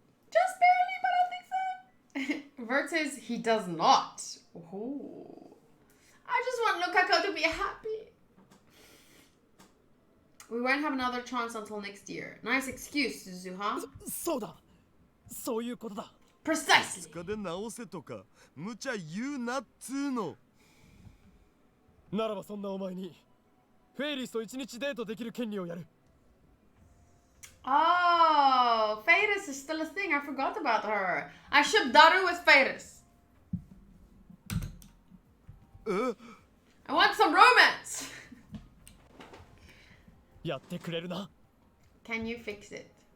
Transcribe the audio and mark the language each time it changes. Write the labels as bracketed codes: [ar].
[en] Just barely, but I think so. Vert says he does not. Ooh. I just want Lukako to be happy. We won't have another chance until next year. Nice excuse, Suzuha. [ja] そうだそういうことだ [en] Precisely. [ja] 2日で直せとか無茶言うなっつーの。ならばそんなお前にフェイリスと一日デートできる権利をやる [en] Oh, Fadis is still a thing. I forgot about her. I ship Daru with Fadis. え I want some romance. [ja] やってくれるな [en] Can you fix it?